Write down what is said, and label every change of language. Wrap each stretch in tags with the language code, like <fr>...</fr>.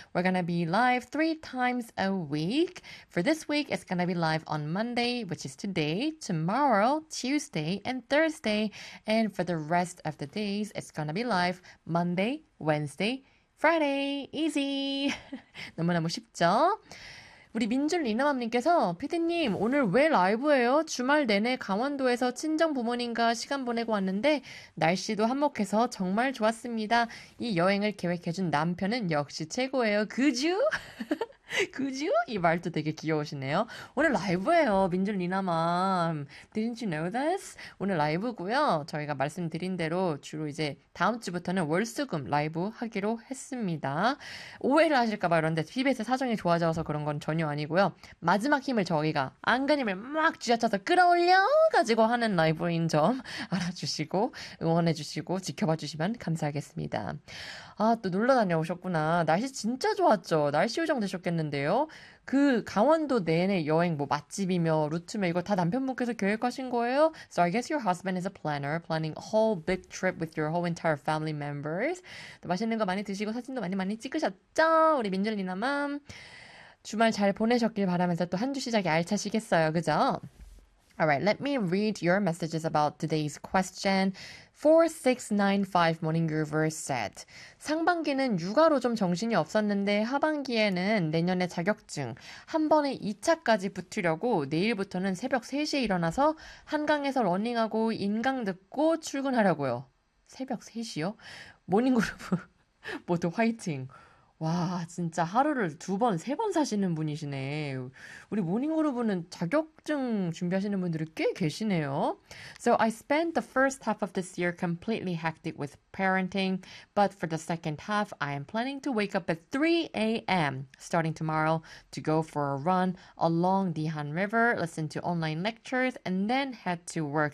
<en>We're going to be live 3 times a week. For this week, it's going to be live on Monday, which is today, tomorrow, Tuesday, and Thursday. And for the rest of the days, it's going to be live Monday, Wednesday, Friday. Easy!</en> <ko>너무너무 쉽죠? 우리 민준리나맘님께서 피디님 오늘 왜 라이브예요? 주말 내내 강원도에서 친정 부모님과 시간 보내고 왔는데 날씨도 한몫해서 정말 좋았습니다. 이 여행을 계획해준 남편은 역시 최고예요. 그쥬? 그쥬? 이 말도 되게 귀여우시네요. 오늘 라이브예요, 민준리나맘.</ko> <en>Didn't you know this?</en> <ko>오늘 라이브고요. 저희가 말씀드린 대로 주로 이제 다음 주부터는 월수금 라이브 하기로 했습니다. 오해를 하실까봐 이런데 TBS 사정이 좋아져서 그런 건 전혀 아니고요. 마지막 힘을 저희가 안간힘을 막 쥐어쳐서 끌어올려가지고 하는 라이브인 점 알아주시고 응원해주시고 지켜봐주시면 감사하겠습니다. 아, 또 놀러 다녀오셨구나. 날씨 진짜 좋았죠. 날씨 요정 되셨겠는데요. 그 강원도 내내 여행 뭐 맛집이며 루트며 이거 다 남편분께서 계획하신 거예요?</ko> <en>So I guess your husband is a planner, planning a whole big trip with your whole entire family members.</en> <ko>또 맛있는 거 많이 드시고 사진도 많이 찍으셨죠? 우리 민준리나맘. 주말 잘 보내셨길 바라면서 또 한 주 시작이 알차시겠어요. 그죠?</ko> <en>Alright, let me read your messages about today's question.</en> <ko>4695 Morning Groover said, 상반기는 육아로 좀 정신이 없었는데 하반기에는 내년에 자격증, 한 번에 2차까지 붙으려고 내일부터는 새벽 3시에 일어나서 한강에서 러닝하고 인강 듣고 출근하려고요. 새벽 3시요? 모닝그루브 모두 화이팅! 와, 진짜 하루를 두 번, 세 번 사시는 분이시네. 우리 모닝그룹은 자격증 준비하시는 분들이 꽤 계시네요.</ko> <en>So I spent the first half of this year completely hectic with parenting, but for the second half, I am planning to wake up at 3 a.m. starting tomorrow to go for a run along the Han River, listen to online lectures, and then head to work.</en>